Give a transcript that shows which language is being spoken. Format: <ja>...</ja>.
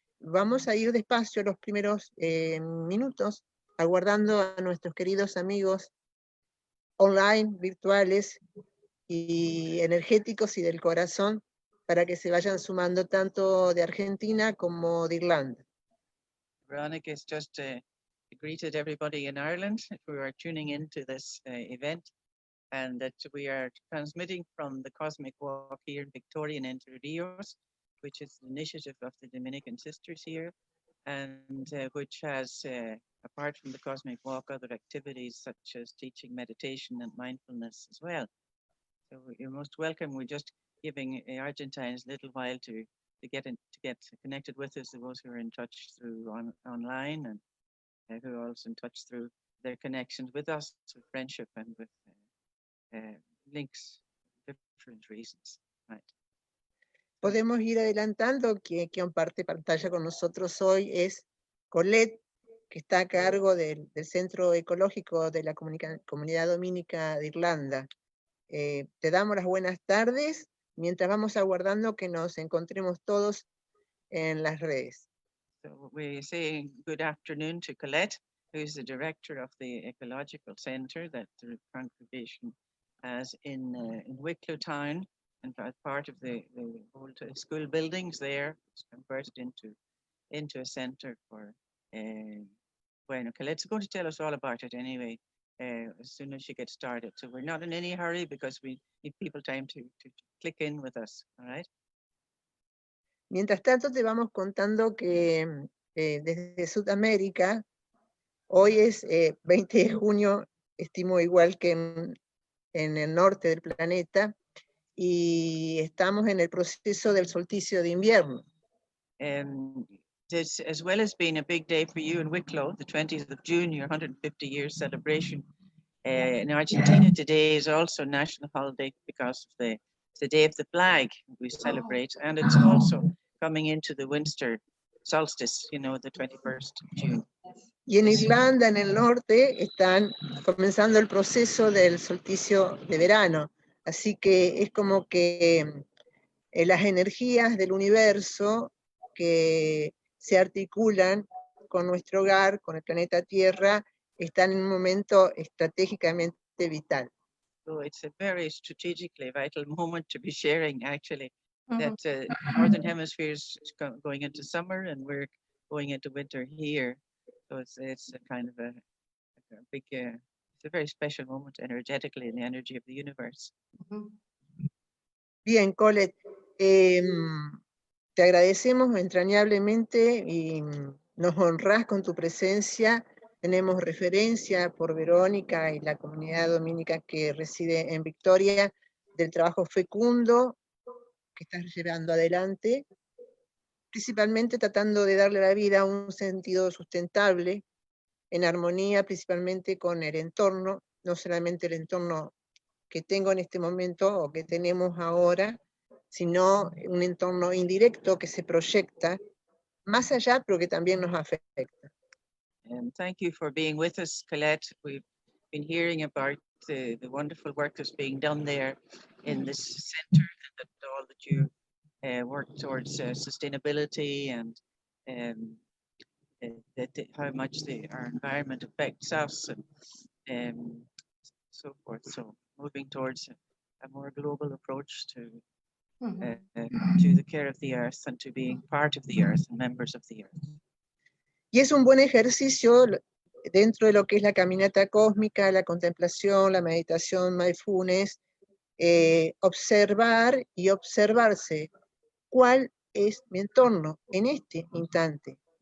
<es>Vamos a ir despacio los primeros minutos, aguardando a nuestros queridos amigos online, virtuales y energéticos y del corazón, para que se vayan sumando tanto de Argentina como de Irlanda.</es> <en>Veronica has just greeted everybody in Ireland who are tuning into this event, and that we are transmitting from the Cosmic Walk here in Victoria and Entre Rios, which is the initiative of the Dominican sisters here, and which has, apart from the Cosmic Walk, other activities such as teaching meditation and mindfulness as well. So you're most welcome. We're just giving Argentines a little while to get connected with us, those who are in touch through online, and who are also in touch through their connections with us, with friendship and with links, different reasons. Right.</en> <es>Podemos ir adelantando que comparte pantalla con nosotros hoy es Colette, que está a cargo del Centro Ecológico de la Comunidad Dominica de Irlanda. Te damos las buenas tardes, mientras vamos aguardando que nos encontremos todos en las redes.</es> <en>So we say good afternoon to Colette, who is the director of the Ecological Centre that the congregation has in Wicklow Town, and part of the old school buildings there. It's converted into a centre for, bueno, Colette's going to tell us all about it anyway, as soon as she gets started. So we're not in any hurry because we need people time to click in with us, all right?</en> <es>Mientras tanto te vamos contando que desde Sudamérica, hoy es 20 de junio, estimo igual que en el norte del planeta, y estamos en el proceso del solsticio de invierno.</es> <en>This, as well as being a big day for you in Wicklow, the 20th of June, your 150 years celebration. In Argentina today is also national holiday because of the day of the flag we celebrate, and it's also coming into the winter solstice, you know, the 21st of June.</en> <es>Y en Irlanda, en el norte, están comenzando el proceso del solsticio de verano. Así que es como que las energías del universo que se articulan con nuestro hogar, con el planeta Tierra, están en un momento estratégicamente vital.</es> <en>So it's a very strategically vital moment to be sharing, actually, that Northern Hemisphere is going into summer and we're going into winter here. So it's a kind of a big, it's a very special moment energetically in the energy of the universe.</en> <es>Bien, Colette, te agradecemos entrañablemente y nos honrás con tu presencia. Tenemos referencia por Verónica y la comunidad dominica que reside en Victoria del trabajo fecundo que estás llevando adelante, principalmente tratando de darle a la vida un sentido sustentable, en armonía principalmente con el entorno, no solamente el entorno que tengo en este momento o que tenemos ahora, sino un entorno indirecto que se proyecta más allá, pero que también nos afecta.</es> <en>Thank you for being with us, Colette. We've been hearing about the wonderful work that's being done there in this centre, and that all that you work towards sustainability and how much our environment affects us and so forth. So moving towards a more global approach to the care of the earth and to being part of the earth and members of the earth.</en> <es>Y es un buen ejercicio dentro de lo que es la caminata cósmica, la contemplación, la meditación, mindfulness, observar y observarse cuál es mi entorno en este instante.</es>